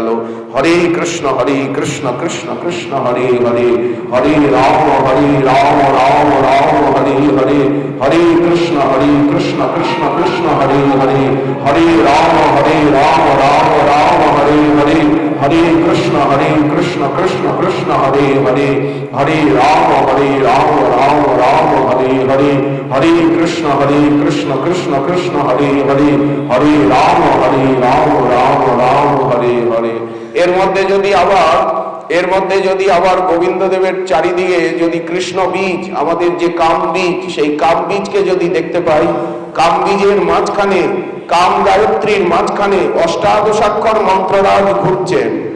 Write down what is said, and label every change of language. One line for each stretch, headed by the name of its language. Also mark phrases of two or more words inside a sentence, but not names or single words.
Bangla: হরে কৃষ্ণ কৃষ্ণ কৃষ্ণ হরে হরে, হরে রাম রাম রাম হরে হরে, হরে কৃষ্ণ কৃষ্ণ কৃষ্ণ হরে হরে, হরে রাম রাম রাম হরে হরে, हरे कृष्ण कृष्ण कृष्ण हरे हरे, हरे राम राम राम हरे हरे, हरे कृष्ण कृष्ण कृष्ण हरे हरे, हरे राम राम राम हरे हरे। এর মধ্যে যদি আবার গোবিন্দ দেবের চারিদিকে যদি কৃষ্ণ বীজ, আমাদের যে কাম বীজ, সেই কাম বীজকে যদি দেখতে পাই, কাম বীজের মাঝখানে, কাম গায়ত্রীর মাঝখানে অষ্টাদশাক্ষর মন্ত্ররাজ ঘুরছেন।